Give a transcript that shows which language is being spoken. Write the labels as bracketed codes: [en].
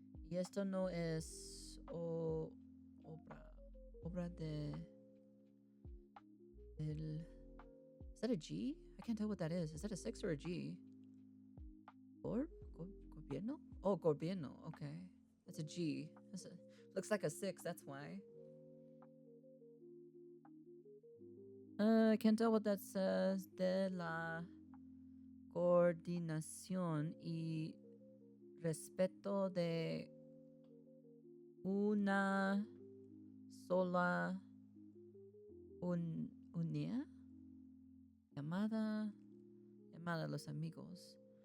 [es] Y esto no es obra de el [en] Is that a G? I can't tell what that is. Is that a 6 or a G? Gobierno? Oh, gobierno. Okay. That's a G. Looks like a 6, that's why. I can't tell what that says. [es] De la coordinación y respeto de una sola unidad llamada los amigos.